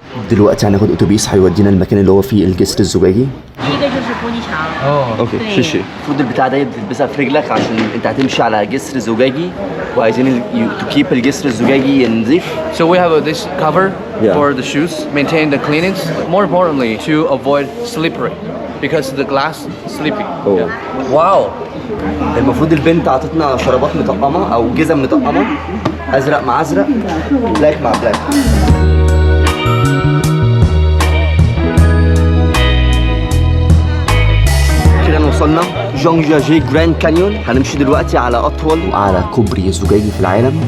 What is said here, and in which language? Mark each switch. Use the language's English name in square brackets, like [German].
[Arabic] دلوقتي هناخد اتوبيس هيودينا المكان اللي هو فيه الجسر الزجاجي. [Chinese] 第一个就是玻璃桥。 [Arabic] اوكي [Chinese] 对 شيشي. [Arabic] المفروض البتاع ده بتلبسها في رجلك عشان انت هتمشي على جسر زجاجي، وعايزين [English] to keep [Arabic] الجسر الزجاجي نظيف. [English] So we have this cover Yeah. for the shoes, maintain the cleanliness. More importantly, to avoid slippery, because the glass slippy. Oh. Yeah. Wow. [Arabic] المفروض البنت عطتنا شرابات مطقمه او جزم مطقمه، ازرق مع ازرق، بلاك مع بلاك. كده وصلنا جانججي جراند كانيون. هنمشي دلوقتي على اطول واعلى كوبري زجاجي في العالم.